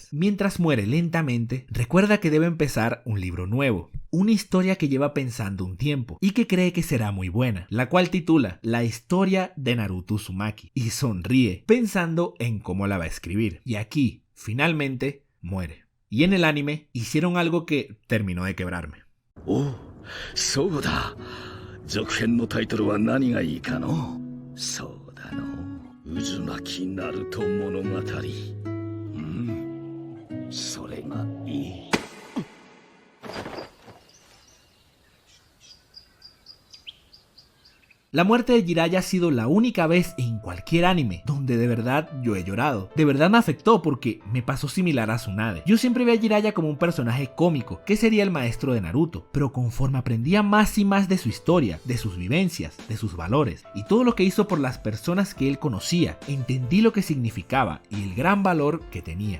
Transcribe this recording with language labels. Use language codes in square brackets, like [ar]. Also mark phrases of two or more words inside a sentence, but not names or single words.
[es] Mientras muere lentamente, recuerda que debe empezar un libro nuevo, una historia que lleva pensando un tiempo y que cree que será muy buena, la cual titula La historia de Naruto Uzumaki, y sonríe pensando en cómo la va a escribir. Y aquí, finalmente, muere. Y en el anime hicieron algo que terminó de quebrarme. [ja] Oh, そうだ。続編のタイトルは何がいいかの？そうだの。渦巻きナルト物語。それがいい。 [es] La muerte de Jiraiya ha sido la única vez en cualquier anime donde de verdad yo he llorado. De verdad me afectó porque me pasó similar a Tsunade. Yo siempre vi a Jiraiya como un personaje cómico, que sería el maestro de Naruto, pero conforme aprendía más y más de su historia, de sus vivencias, de sus valores y todo lo que hizo por las personas que él conocía, entendí lo que significaba y el gran valor que tenía.